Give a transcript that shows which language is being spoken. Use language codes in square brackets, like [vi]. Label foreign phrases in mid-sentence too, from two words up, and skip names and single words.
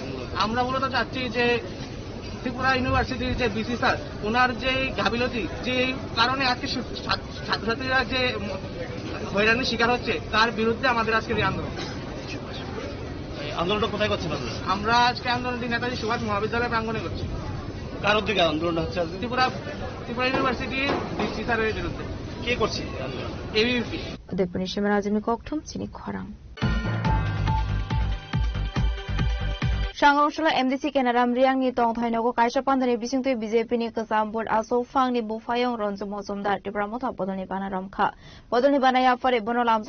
[bn] আমরা মূলত চাচ্ছি যে ত্রিপুরা ইউনিভার্সিটির যে বিসি স্যার, ওনার যে গাফিলতি, যে কারণে আজকে ছাত্রছাত্রীরা যে হয়রানির শিকার হচ্ছে, তার বিরুদ্ধে আমাদের আজকের এই আন্দোলন। আন্দোলনটা কোথায় করছেন আপনারা? আমরা আজকে আন্দোলনটি নেতাজি সুভাষ মহাবিদ্যালয় প্রাঙ্গণে করছি। কার উদ্যোগে আন্দোলনটা হচ্ছে? ত্রিপুরা ইউনিভার্সিটির বিসি স্যারের বিরুদ্ধে। কে করছে? এবিপি। [trp] Deputy Shimrazimi Kokthum chini khorang. Shangrungshala MDC Kenaram Riang ni tong thainogo kaisa pandani bisingtui BJP ni kasam board aso phang ni bufayong ronjo mozumdar tibra motha bodolni banaram kha bodolni banaya fare bonol amso